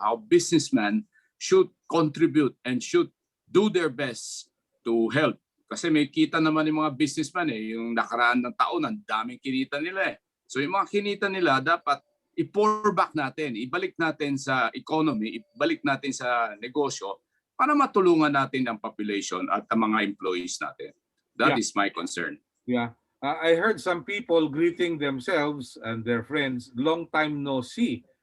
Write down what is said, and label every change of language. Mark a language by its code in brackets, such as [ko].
[en] How businessmen should contribute and should do their best to help. [tl] Kasi may kita naman yung mga businessmen yung nakaraan ng taon, ang daming kinita nila So yung mga kinita nila dapat i-pour back natin, ibalik natin sa economy, ibalik natin sa negosyo para matulungan natin ang population at ang mga employees natin. [en] That is my concern. Yeah. I heard some people greeting themselves and their friends, long time no see.